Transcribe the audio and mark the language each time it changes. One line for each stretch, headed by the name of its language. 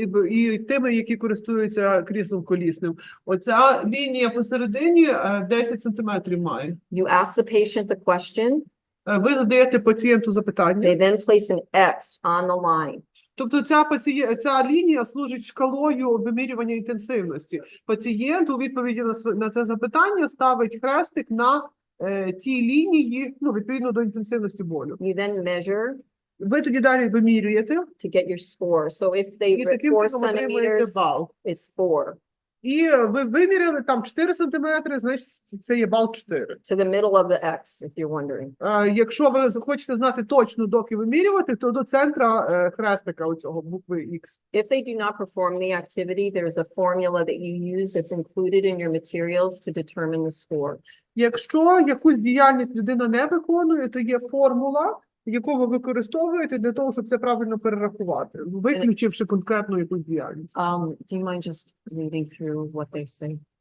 Ukrainian: І тими, які користуються кріслом колісним. Оця лінія посередині 10 сантиметрів має.
English: You ask the patient the question,
Ukrainian: Ви задаєте пацієнту запитання.
English: they then place an X on the line.
Ukrainian: Тобто ця лінія служить шкалою вимірювання інтенсивності. Пацієнт у відповіді на це запитання ставить хрестик на тій лінії, ну, відповідно до інтенсивності болю.
English: You then measure
Ukrainian: Ви тоді далі вимірюєте,
English: to get your score. So if they
Ukrainian: і таким
English: 4
Ukrainian: чином отримуєте
English: centimeters,
Ukrainian: бал.
English: it's 4.
Ukrainian: І ви виміряли там 4 сантиметри, значить це є бал 4.
English: To the middle of the X, if you're wondering.
Ukrainian: Якщо ви захочете знати точно, доки вимірювати, то до центра хрестика оцього букви X.
English: If they do not perform the activity, there's a formula that you use that's included in your materials to determine the score.
Ukrainian: Якщо якусь діяльність людина не виконує, то є формула, яку ви використовуєте для того, щоб це правильно перерахувати, виключивши конкретну якусь діяльність.
English: Do you mind just reading through what they say?